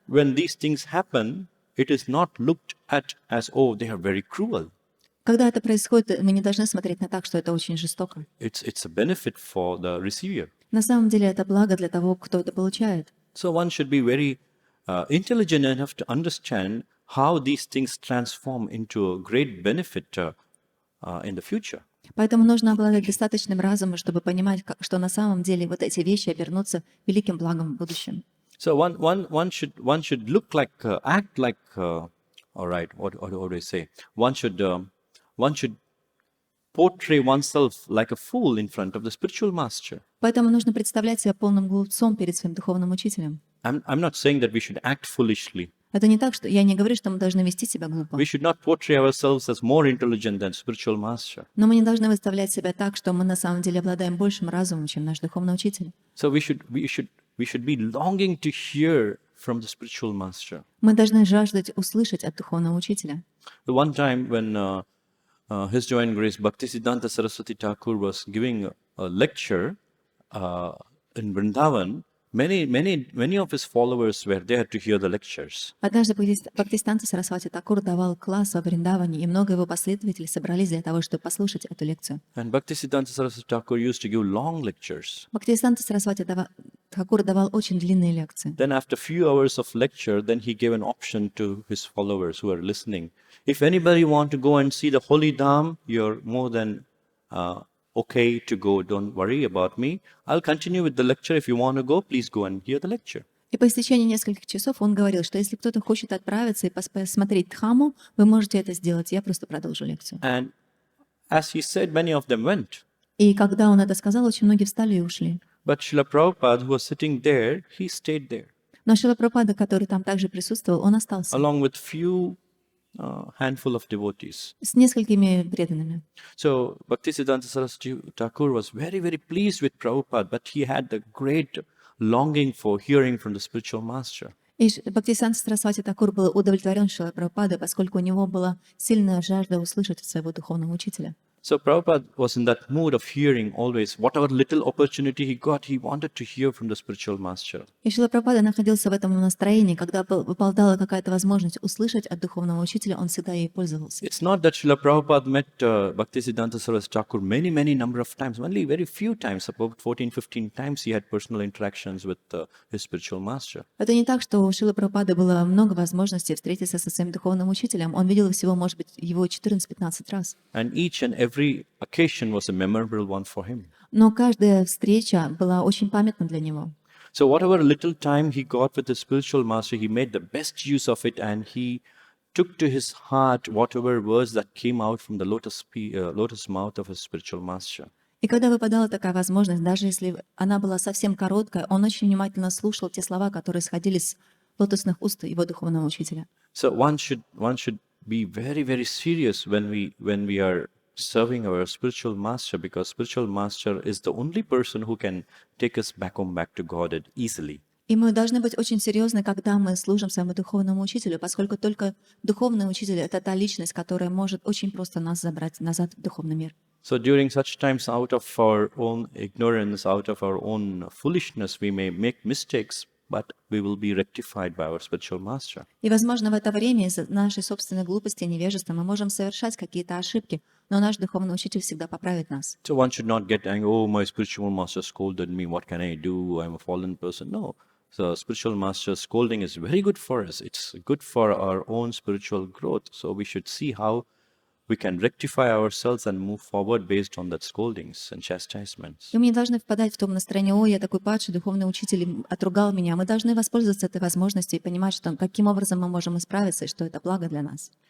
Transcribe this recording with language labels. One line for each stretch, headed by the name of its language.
English: When these things happen, it is not looked at as, oh, they are very cruel.
Russian: Когда это происходит, мы не должны смотреть на так, что это очень жестоко.
English: It's a benefit for the receiver.
Russian: На самом деле это благо для того, кто это получает.
English: So one should be very intelligent enough to understand how these things transform into a great benefit in the future.
Russian: Поэтому нужно обладать достаточным разумом, чтобы понимать, что на самом деле вот эти вещи обернутся великим благом в будущем.
English: So one should look like, act like, all right, what do I say? One should portray oneself like a fool in front of the spiritual master.
Russian: Поэтому нужно представлять себя полным глупцом перед своим духовным учителем.
English: I'm not saying that we should act foolishly.
Russian: Это не так, что я не говорю, что мы должны вести себя глупо.
English: We should not portray ourselves as more intelligent than spiritual master.
Russian: Но мы не должны выставлять себя так, что мы на самом деле обладаем большим разумом, чем наш духовный учитель.
English: So we should be longing to hear from the spiritual master.
Russian: Мы должны жаждать услышать от духовного учителя.
English: The one time when His Divine Grace Bhaktisiddhanta Saraswati Thakur was giving a lecture in Vrindavan, many of his followers were there to hear the lectures.
Russian: Однажды Бхактисиддханта Сарасвати Такур давал класс во Вриндаване, и много его последователей собрались для того, чтобы послушать эту лекцию.
English: And Bhaktisiddhanta Saraswati Thakur used to give long lectures.
Russian: Бхактисиддханта Сарасвати Такур давал очень длинные лекции.
English: Then after a few hours of lecture, then he gave an option to his followers who are listening. If anybody want to go and see the holy Dham, you're more than okay to go. Don't worry about me. I'll continue with the lecture. If you want to go, please go and hear the lecture.
Russian: И по истечении нескольких часов он говорил, что если кто-то хочет отправиться и посмотреть Дхаму, вы можете это сделать. Я просто продолжу лекцию.
English: And as he said, many of them went.
Russian: И когда он это сказал, очень многие встали и ушли.
English: But Srila Prabhupada, who was sitting there, he stayed there,
Russian: Но Шрила Прабхупада, который там также присутствовал, он остался
English: along with few handful of devotees.
Russian: с несколькими преданными.
English: So Bhaktisiddhanta Saraswati Thakur was very, very pleased with Prabhupada, but he had the great longing for hearing from the spiritual master.
Russian: И Бхактисиддханта Сарасвати Такур был удовлетворен Шрилой Прабхупадой, поскольку у него была сильная жажда услышать от своего духовного учителя.
English: So Prabhupada was in that mood of hearing always. Whatever little opportunity he got, he wanted to hear from the spiritual master.
Russian: И Шрила Прабхупада находился в этом настроении, когда выпадала какая-то возможность услышать от духовного учителя, он всегда ей пользовался.
English: It's not that Srila Prabhupada met Bhaktisiddhanta Saraswati Thakur many number of times. Only very few times, about 14-15 times he had personal interactions with his spiritual master.
Russian: Это не так, что у Шрилы Прабхупады было много возможностей встретиться со своим духовным учителем. Он видел всего, может быть, его 14-15 раз.
English: And each and every occasion was a memorable one for him.
Russian: Но каждая встреча была очень памятна для него.
English: So whatever little time he got with the spiritual master, he made the best use of it, and he took to his heart whatever words that came out from the lotus mouth of his spiritual master.
Russian: И когда выпадала такая возможность, даже если она была совсем короткая, он очень внимательно слушал те слова, которые сходили с лотосных уст его духовного учителя.
English: So one should be very, very serious when we are serving our spiritual master, because spiritual master is the only person who can take us back to Godhead easily.
Russian: И мы должны быть очень серьезны, когда мы служим своему духовному учителю, поскольку только духовный учитель — это та личность, которая может очень просто нас забрать назад в духовный мир.
English: So during such times, out of our own ignorance, out of our own foolishness, we may make mistakes, but we will be rectified by our spiritual master.
Russian: И, возможно, в это время из-за нашей собственной глупости и невежества мы можем совершать какие-то ошибки, но наш духовный учитель всегда поправит нас.
English: So one should not get angry, oh, my spiritual master scolded me, what can I do? I'm a fallen person. No. So spiritual master scolding is very good for us. It's good for our own spiritual growth. So we should see how we can rectify ourselves and move forward based on that scoldings and chastisements.
Russian: И мы не должны впадать в том настроение: «Ой, я такой падший, духовный учитель отругал меня». Мы должны воспользоваться этой возможностью и понимать, что каким образом мы можем исправиться, и что это благо для нас.